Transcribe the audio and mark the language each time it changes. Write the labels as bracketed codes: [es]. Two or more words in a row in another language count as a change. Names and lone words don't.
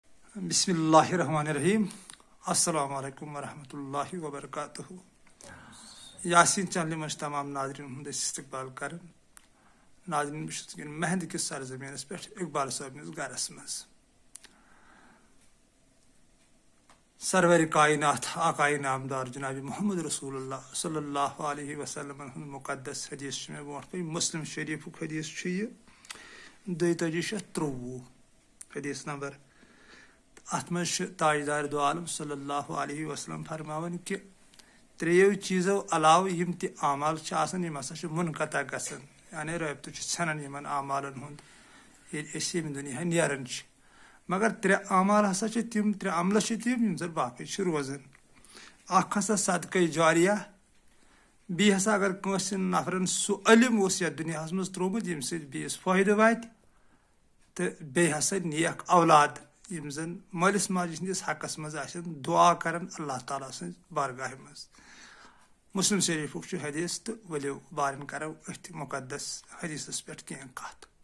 [ar] بسم اللہ الرحمن الرحیم السلام علیکم ورحمۃ اللہ وبرکاتہ [ks] یاسین چینل مجھ تمام ناظرین ہند استقبال کر ناظرین بہت مہند کس سرزمینس پہ اقبال صٲبنس گرس مز سرور کائنات آقائے نامدار جناب محمد رسول اللہ [ar] صلی اللہ علیہ وسلم [ks] مقدس حدیث میں برو پہ مسلم شریف حدیث یہ 2223 حدیث نمبر ات مز تاجدار دو عالم [ar] صلی اللہ علیہ وسلم [ks] فرماون کہ تریو چیزو علاوہ یم تہ اعمال یم ہسا منقطع گژھان یعنی رابطہ ژھنان یمن اعمالن ہند ییٚلہِ أسۍ ییٚمہِ دُنیا نیران چھِ مگر ترٛےٚ اعمال ہسا چھِ تِم ترٛےٚ عملہٕ چھِ تِم یِم زن باقٕے چھِ روزان اکھ ہسا صدقے جاریہ بیٚیہِ ہسا اگر کٲنٛسہِ نفرن سُہ علم اوس یتھ دُنیاہس منٛز تروومُت ییٚمہِ سۭتۍ بیٚیِس فٲیدٕ واتہِ تہٕ بیٚیہِ ہسا نیک اولاد یم زن مٲلِس ماجہِ ہٕنٛدِس حقس منٛز آسن دعا کران اللہ تعالیٰ سٕنٛز بارگاہہِ منٛز مسلم شریفُک چھُ حدیث تہٕ ؤلِو بارن کرو أتھۍ مقدس حدیثس پٮ۪ٹھ کینٛہہ کتھ